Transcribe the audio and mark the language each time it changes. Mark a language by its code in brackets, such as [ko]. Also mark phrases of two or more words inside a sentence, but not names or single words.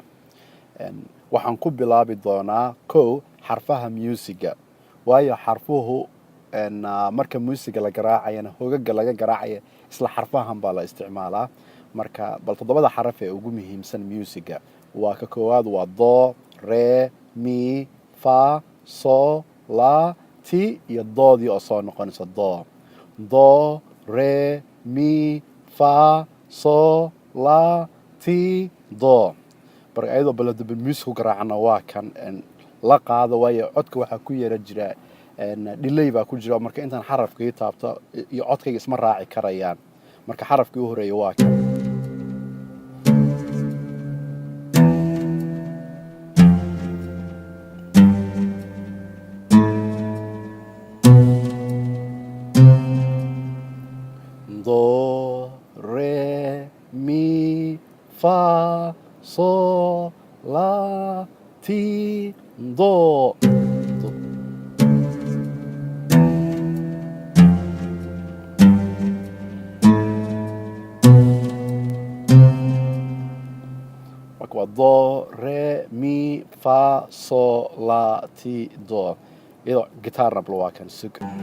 [so] Waxaan ku bilaabi doonaa xarfaha musiga. Waayo xarfuhu marka musiga la garaacayana hogagga laga garaacaya isla xarfahan baa la isticmaalaa. Marka bal toddobada xaraf ee ugu muhiimsan musiga waa ka koowaad waa do, re, mi, fa, so, la, ti iyo doodii oo soo noqonaysa do. Do, re, mi, fa, so, la, ti, do. Marka ayadoo baladaba music garaacana waa kan la qaado waayo codka waxaa ku yeera jira delay baa ku jira marka intaan xarafkii taabto iyo codkayga isma raaci karayaan. Marka xarafkii u horeeya waa kan do, re, mi, fa, so, la, ti, do. Marka waa do, re, mi, fa, so, la, ti, do. Iyadoo gitaarna bal waa kan sug.